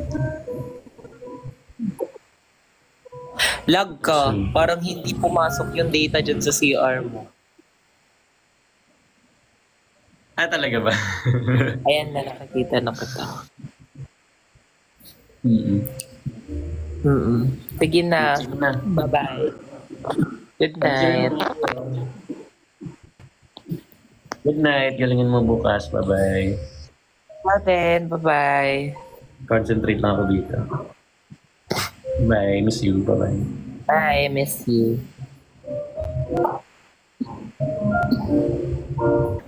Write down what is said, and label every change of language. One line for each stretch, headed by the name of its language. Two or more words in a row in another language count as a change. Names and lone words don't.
Filipino: Lag ka. Parang hindi pumasok yung data dyan sa CR mo. Ah, talaga ba? Ayan na, nakakita na kita. Sige na.
English: Bye-bye. Good night. Good night.
Filipino: Galingin mo bukas. Bye-bye.
English: Bye-bye.
Filipino: Concentrate lang ako dito.
English: Bye. Miss you. Bye-bye. Bye. Miss you.